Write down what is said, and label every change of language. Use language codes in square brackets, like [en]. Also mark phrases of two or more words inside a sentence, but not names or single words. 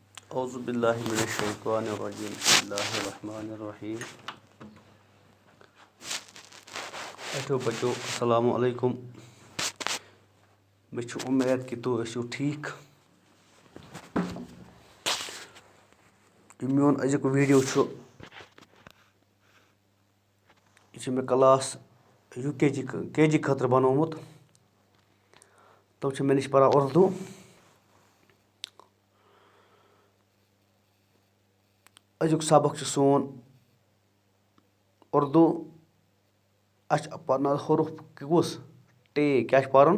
[ar] أعوذ بالله من الشيطان الرجيم بسم الله الرحمن الرحيم. बच्चों السلام عليكم. [ks] مےٚ اُمید کِ تُم ٲسِو ٹھیک. میون أزیُک ویٖڈیو چھُ یہِ چھُ مےٚ کلاس کے جی خٲطرٕ بنومُت. تِم چھِ مےٚ نِش پران اردوٗ. أزیُک سبق چھُ سون اردوٗ. اَسہِ چھُ پرناوُن حروف کُس ٹے. کیٛاہ چھُ پرُن؟